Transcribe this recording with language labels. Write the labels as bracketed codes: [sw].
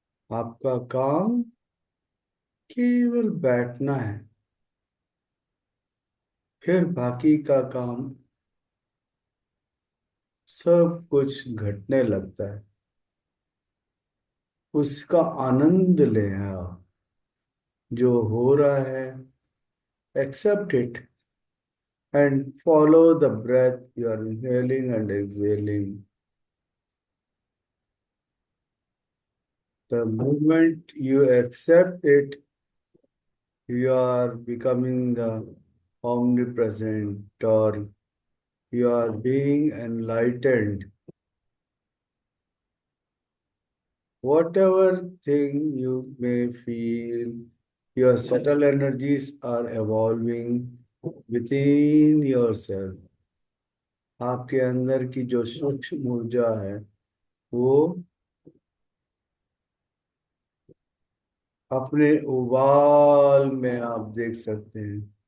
[hi] आपका काम केवल बैठना है, फिर बाकी का काम सब कुछ घटने लगता है। उसका आनंद लें आप। जो हो रहा है [en] accept it and follow the breath you are inhaling and exhaling. The moment you accept it, you are becoming the omnipresent, or you are being enlightened. Whatever thing you may feel, your subtle energies are evolving within yourself. [hi] आपके अंदर की जो सूक्ष्म ऊर्जा है वो अपने उबाल में आप देख सकते हैं।